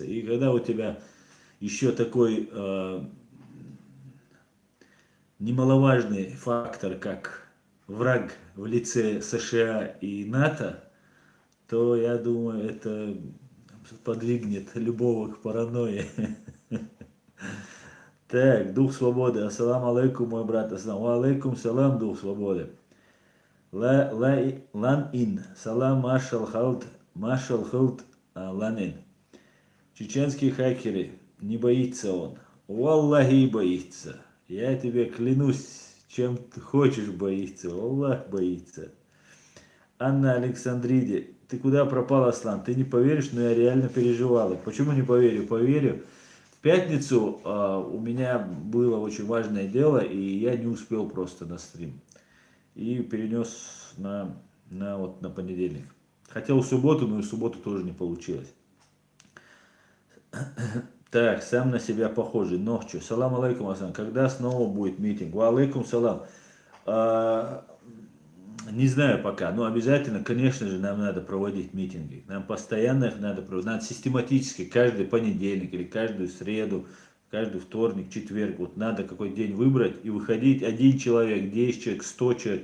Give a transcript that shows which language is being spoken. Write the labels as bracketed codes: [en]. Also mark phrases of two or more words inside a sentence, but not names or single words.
[ru] И когда у тебя еще такой немаловажный фактор, как враг в лице США и НАТО, то, я думаю, это подвигнет любого к паранойи. Так, дух свободы. [ar] السلام عليكم, [ru] мой брат. [ar] السلام عليكم سلام, [ru] дух свободы. Лан ин. Салам машал халт ланин. Чеченские хакеры. Не боится он. Валлахи боится. Я тебе клянусь, чем ты хочешь боится. Аллах боится. Анна Александриди. Ты куда пропал, Аслан? Ты не поверишь, но я реально переживала. Почему не поверю? Поверю. В пятницу у меня было очень важное дело, и я не успел просто на стрим. И перенес на понедельник. Хотел в субботу, но и в субботу тоже не получилось. Так, сам на себя похожий. Ночью. [ar] سلام عليكم, [ru] Асан. Когда снова будет митинг? [ar] وعليكم السلام. [ru] А, не знаю пока, но обязательно, конечно же, нам надо проводить митинги. Нам постоянно их надо проводить. Надо систематически, каждый понедельник или каждую среду, каждый вторник, четверг. Вот надо какой день выбрать и выходить. Один человек, 10 человек, 100 человек.